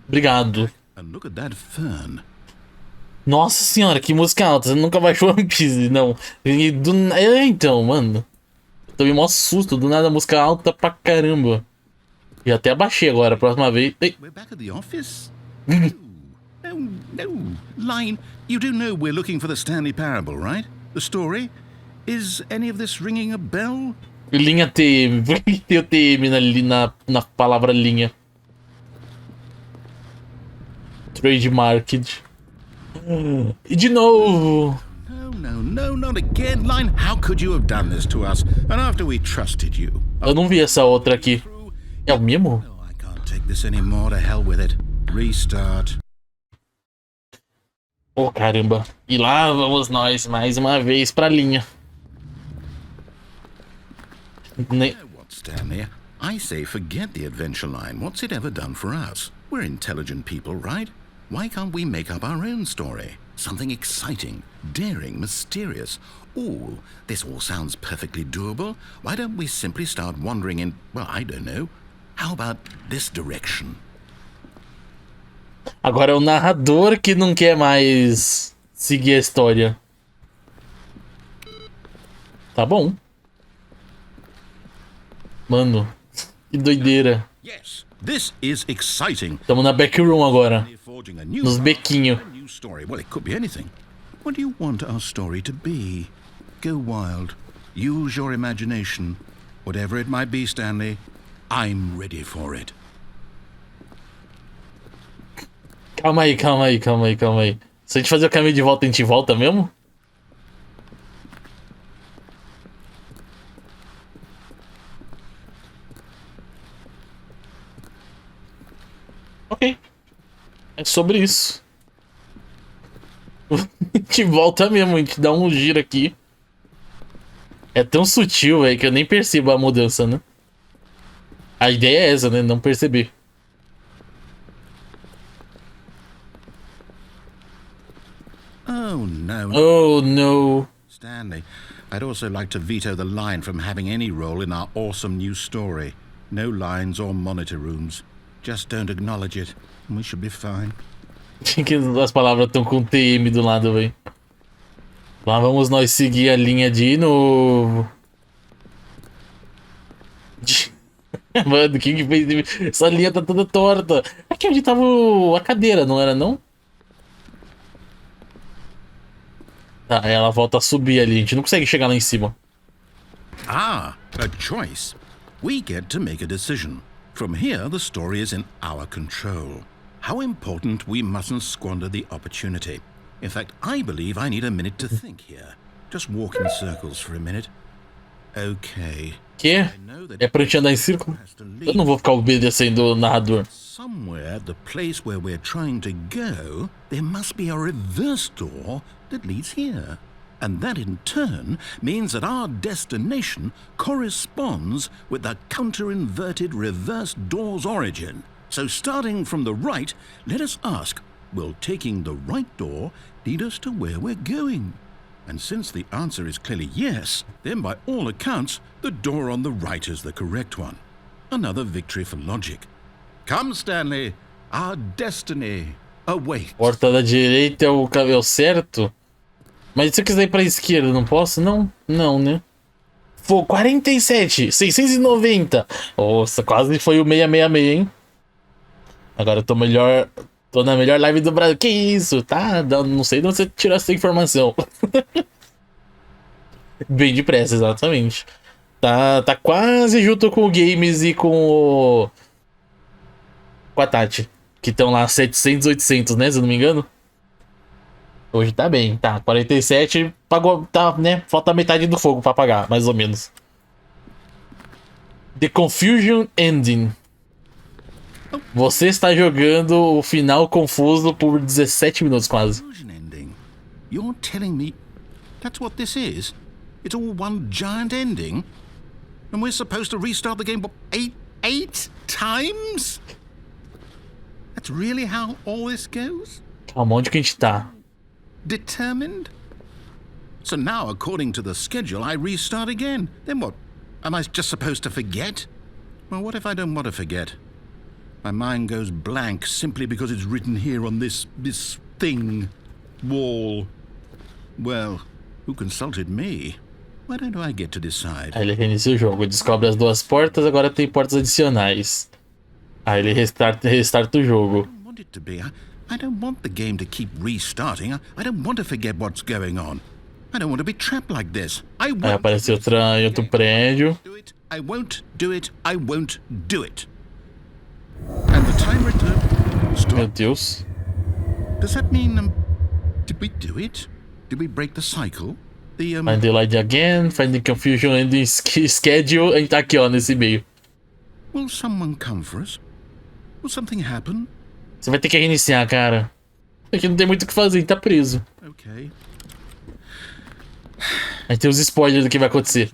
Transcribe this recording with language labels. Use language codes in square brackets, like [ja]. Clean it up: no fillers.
[pt] Obrigado. [en] And look at that fern. [pt] Nossa senhora, que música alta. Você nunca baixou One Piece, não. Então, mano. Eu tomei mó susto. Do nada, música alta pra caramba. E até abaixei agora, a próxima vez. Ei. [en] We're back at the office? No. Line, you do know we're looking for the Stanley Parable, right? The story? Is any of this ringing a bell? [pt] Linha TM. Por que tem o TM na palavra linha? Trademarked. E de novo. [en] No, not again. Line, how could you have done this to us? And after we trusted you. [pt] Eu não vi essa outra aqui. É o mesmo? [en] No, I can't take this anymore. To hell with it. Restart. [pt] Oh, caramba. E lá vamos nós mais uma vez pra linha. [en] You know what, Stanley? I say forget the adventure line. What's it ever done for us? We're intelligent people, right? Why can't we make up our own story? Something exciting, daring, mysterious. Ooh, this all sounds perfectly doable. Why don't we simply start wandering in, well, I don't know. How about this direction? [pt] Agora é o narrador que não quer mais seguir a história. Tá bom. Mano, que doideira. [en] Yes, this is exciting. [pt] Estamos na backroom agora. [en] Forging a new [pt] Nos bequinhos. [en] new story. Well, it could be anything. What do you want our story to be? Go wild. Use your imagination. Whatever it might be, Stanley, I'm ready for it. [pt] Calma aí. Se a gente fazer o caminho de volta, a gente volta mesmo? Ok. É sobre isso. A gente volta mesmo, a gente dá um giro aqui. É tão sutil, velho, que eu nem percebo a mudança, né? A ideia é essa, né? Não perceber. [en] Oh, no. Oh, no. Stanley, I'd also like to veto the line from having any role in our awesome new story. No lines or monitor rooms. Just don't acknowledge it, and we should be fine. [pt] Que as palavras estão com TM do lado, velho. Lá vamos nós seguir a linha de novo. Mano, quem que fez? Essa linha tá toda torta. Aqui onde tava a cadeira, não era não? Tá, aí ela volta a subir ali. A gente não consegue chegar lá em cima. [en] Ah, a choice. We get to make a decision. From here, the story is in our control. How important we mustn't squander the opportunity. In fact, I believe I need a minute to think here. Just walk in circles for a minute. Okay. [pt] Que? É pra gente andar em círculo? Eu não vou ficar obedecendo o narrador. [en] Somewhere at the place where we're trying to go, there must be a reverse door that leads here. And that in turn means that our destination corresponds with the counter-inverted reverse door's origin. So starting from the right, let us ask, will taking the right door lead us to where we're going? And since the answer is clearly yes, then by all accounts, the door on the right is the correct one. Another victory for logic. Come, Stanley, our destiny awaits. [pt] Porta da direita é o cabelo certo? Mas se eu quiser ir pra esquerda, não posso? Não? Não, né? Foi 47, 690. Nossa, quase foi o 666, hein? Agora eu tô melhor. Tô na melhor live do Brasil. Que isso? Tá? Não sei de onde você tirou essa informação. Bem depressa, exatamente. Tá quase junto com o Games e com a Tati. Que estão lá 700, 800, né? Se eu não me engano. Hoje tá bem, tá. 47 pagou, tá, né? Falta metade do fogo pra pagar, mais ou menos. [en] The Confusion Ending. [pt] Você está jogando o final confuso por 17 minutos quase. [en] Ending. You're telling me that's what this is? It's all one giant ending? And we're supposed to restart the game eight times? That's really how all this goes? [pt] Calma, onde que a gente tá? [en] Determined? So now, according to the schedule, I restart again. Then what? Am I just supposed to forget? Well, what if I don't want to forget? My mind goes blank simply because it's written here on this thing, wall. Well, who consulted me? Why don't I get to decide? [pt] Aí ele reinicia o jogo, descobre as duas portas, agora tem portas adicionais. Aí ele restarta o jogo. [en] I don't want it to be. I don't want the game to keep restarting. I don't want to forget what's going on. I don't want to be trapped like this. [pt] Aí aparece outro prédio. [en] I won't do it. I won't do it. And the time return. Stop. [pt] Meu Deus. [en] Does that mean did we do it? Did we break the cycle? Find the light again, find the confusion and the schedule. [pt] A gente tá aqui, ó, nesse meio. [en] Will someone come for us? Will something happen? [pt] Você vai ter que reiniciar, cara. Aqui não tem muito o que fazer, a gente tá preso. [en] Okay. [pt] Aí tem os spoilers do que vai acontecer.